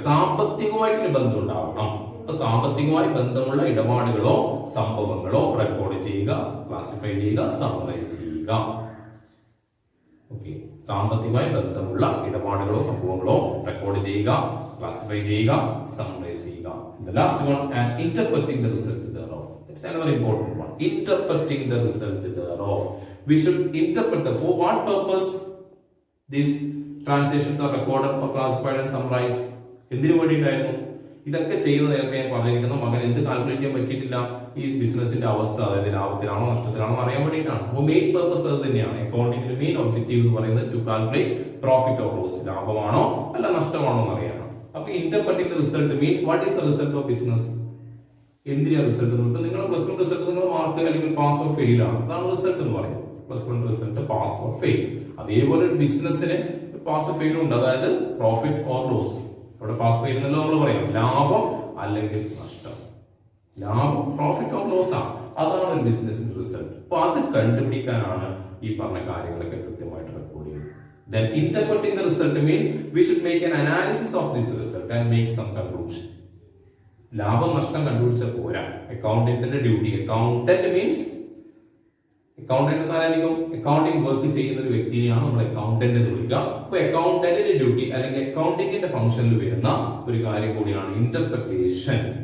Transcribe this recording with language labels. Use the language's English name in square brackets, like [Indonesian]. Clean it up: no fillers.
[Malayalam] സാമ്പത്തികമായിട്ട് ബന്ധം ഉണ്ടാവണം. അപ്പൊ സാമ്പത്തികമായി ബന്ധമുള്ള ഇടപാടുകളോ സംഭവങ്ങളോ റെക്കോർഡ് ചെയ്യുക, ക്ലാസിഫൈ ചെയ്യുക, സമ്മറൈസ് ചെയ്യുക. ഓക്കെ, സാമ്പത്തികമായി ബന്ധമുള്ള ഇടപാടുകളോ സംഭവങ്ങളോ റെക്കോർഡ് ചെയ്യുക, ക്ലാസിഫൈ ചെയ്യുക, സമ്മറൈസ് ചെയ്യുക. [English] The last one, and interpreting the result thereof. That's another important one. Interpreting the result thereof. We should interpret for what purpose these transactions are recorded or classified and summarized. [Malayalam] എന്തിനു വേണ്ടിയിട്ടായിരുന്നു ഇതൊക്കെ ചെയ്യുന്ന? നേരത്തെ ഞാൻ പറഞ്ഞിരിക്കുന്ന മകൻ എന്ത് കാൽക്കുലേറ്റ് ചെയ്യാൻ പറ്റിയിട്ടില്ല, ഈ ബിസിനസിന്റെ അവസ്ഥ, അതായത് ലാഭത്തിലാണോ നഷ്ടത്തിലാണോ അറിയാൻ വേണ്ടിയിട്ടാണ്. അപ്പോൾ മെയിൻ പർപ്പസ് അത് തന്നെയാണ്. അക്കൗണ്ടിങ്ങിന്റെ മെയിൻ ഒബ്ജക്റ്റീവ് എന്ന് പറയുന്നത് [English] to calculate profit or loss, [Malayalam] ലാഭമാണോ അല്ല നഷ്ടമാണോ എന്ന് അറിയാനാണ്. [English] അപ്പൊ interpreting the result means what is the result of business. [Malayalam] എന്തിനാ റിസൾട്ട്? ഇപ്പൊ നിങ്ങൾ പ്ലസ് 1 റിസൾട്ട് നിങ്ങൾ മാർക്ക് അല്ലെങ്കിൽ പാസ് ഓർ ഫെയിൽ ആണ്, അതാണ് റിസൾട്ട് എന്ന് പറയുന്നത്. Plus 1 result pass or fail. അതേപോലെ ഒരു ബിസിനസ്സിന് പാസ് ഓർ ഫെയിൽ ഉണ്ട്, അതായത് പ്രോഫിറ്റ് ഓർ ലോസ്. ഇവിടെ പാസ് ഫെയിൽ എന്നല്ലോ നമ്മൾ പറയാം, ലാഭം അല്ലെങ്കിൽ നഷ്ടം. ലാഭം പ്രോഫിറ്റ് ഓർ ലോസ് ആണ്, അതാണ് ഒരു ബിസിനസിന്റെ റിസൾട്ട്. അപ്പൊ അത് കണ്ടുപിടിക്കാനാണ് ഈ പറഞ്ഞ കാര്യങ്ങളൊക്കെ കൃത്യമായിട്ട് റെക്കോർഡ് ചെയ്യുന്നത്. [English] Then interpreting the result means we should make an analysis of this result and make some conclusion. [Malayalam] ലാഭം നഷ്ടം കണ്ടുപിടിച്ച പോരാ, അക്കൗണ്ടന്റിന്റെ duty. Accountant means accountant എന്നാലായിരിക്കും accounting work ചെയ്യുന്ന ഒരു വ്യക്തിയെയാണ് നമ്മൾ അക്കൗണ്ടന്റ് എന്ന് വിളിക്കുക. അപ്പൊ അക്കൗണ്ടന്റിന്റെ ഡ്യൂട്ടി അല്ലെങ്കിൽ അക്കൗണ്ടിങ്ങിന്റെ ഫംഗ്ഷനിൽ വരുന്ന ഒരു കാര്യം കൂടിയാണ് ഇന്റർപ്രിട്ടേഷൻ.